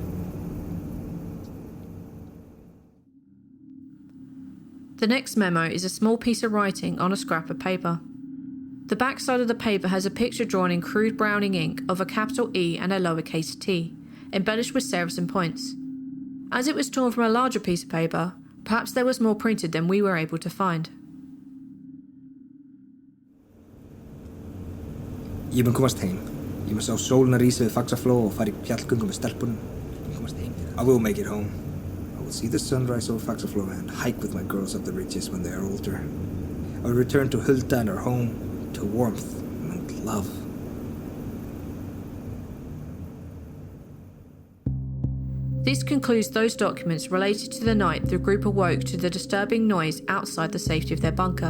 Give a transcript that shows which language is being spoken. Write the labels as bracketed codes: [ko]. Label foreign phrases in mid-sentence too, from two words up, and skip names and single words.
[en] The next memo is a small piece of writing on a scrap of paper. The backside of the paper has a picture drawn in crude browning ink of a capital E and a lowercase t, embellished with serifs and points. As it was torn from a larger piece of paper, perhaps there was more printed than we were able to find. [is] Ég mun komast heim. Ég mun sá sólina rísa við Faxafló og fara í fjallgöngu með stelpunum. Ég mun komast heim. [en] I will make it home. I will see the sunrise over Faxafló and hike with my girls up the ridges when they are older. I will return to Hulda and our home, to warmth and love. This concludes those documents related to the night the group awoke to the disturbing noise outside the safety of their bunker.